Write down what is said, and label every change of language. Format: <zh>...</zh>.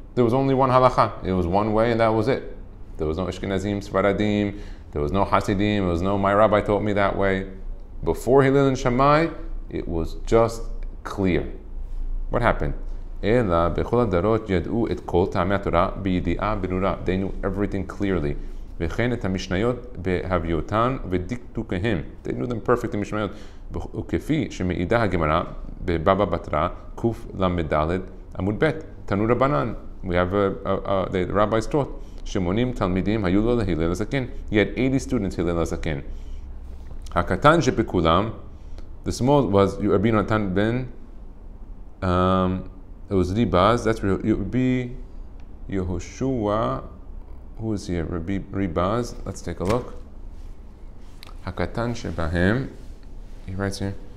<en>There was only one halacha. It was one way and that was it. There was no Ashkenazim, Sfaradim, there was no Hasidim, there was no my rabbi taught me that way. Before Hillel and Shammai, it was just clear. What happened?</en> <he>אלא בכל הדורות ידעו את כל טעמי התורה בידיעה ברורה.</he> <en>They knew everything clearly.</en> <he>וכן את המשניות בהביותן ודקדוקיהם.</he> <en>They knew them perfect, המשניות.</en> <he>וכפי שמעידה הגמרא בבבא בתרא קל"ד עמוד ב', תנו רבנן.</he> <en>We have the rabbis taught.</en> <he>80 תלמידים היו לו להלל הזקן.</he> <en>He had 80 students הלל הזקן.</en> <he>הקטן שבכולם,</he> <en>the small was רבי נתן בן, it was Ribaz, that's Rabbi Yehoshua, who is here? Rabbi Ribaz, let's take a look.</en> <he>Hakatan Shebahem,</he> <en>he writes here.</en>